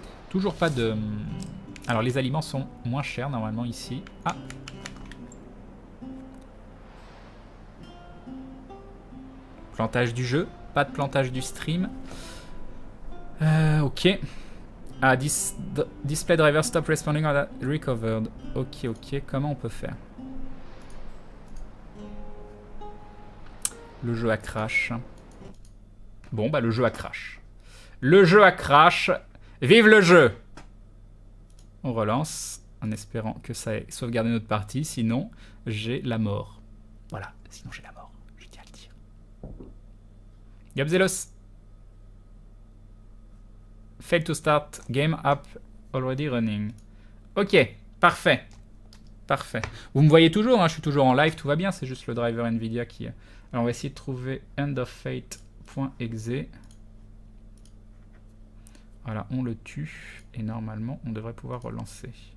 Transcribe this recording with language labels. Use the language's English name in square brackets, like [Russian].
[French] Toujours pas de... Alors les aliments sont moins chers normalement ici. Ah! Plantage du jeu, pas de plantage du stream. Ok. [English] Ah, display driver stop responding on that recovered. [French] Ok, comment on peut faire? Le jeu a crash. Bon, bah le jeu a crash. Le jeu a crash. Vive le jeu! On relance en espérant que ça ait sauvegardé notre partie. Sinon, j'ai la mort. Voilà, sinon j'ai la mort. Je tiens à le dire. Gabzelos. [English] Fail to start. Game app already running. [French] Ok, parfait. Parfait. Vous me voyez toujours, hein, je suis toujours en live, tout va bien. C'est juste le driver Nvidia qui... Alors on va essayer de trouver endoffate.exe. Voilà, on le tue et normalement on devrait pouvoir relancer.